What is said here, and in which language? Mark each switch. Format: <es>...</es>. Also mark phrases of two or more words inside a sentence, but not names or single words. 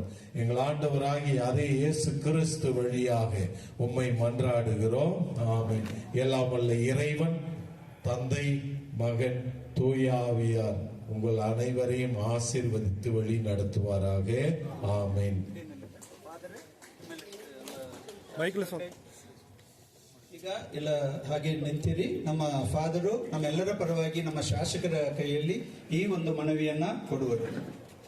<ta>எங்கள் ஆண்டவராகிய அதே இயேசு கிறிஸ்து வழியாக உம்மை மன்றாடுகிறோம். ஆமென். எல்லாம் வல்ல இறைவன், தந்தை, மகன், தூய ஆவியார் உங்கள் அனைவரையும் ஆசீர்வதித்து வழி நடத்துவாராக. ஆமென்.</ta> <kn>ಈಗ ಎಲ್ಲ ಹಾಗೆ ನಿಂತಿರಿ. ನಮ್ಮ ಫಾದರು ನಮ್ಮೆಲ್ಲರ ಪರವಾಗಿ ನಮ್ಮ ಶಾಸಕರ ಕೈಯಲ್ಲಿ ಈ ಒಂದು ಮನವಿಯನ್ನ ಕೊಡುವರು.</kn>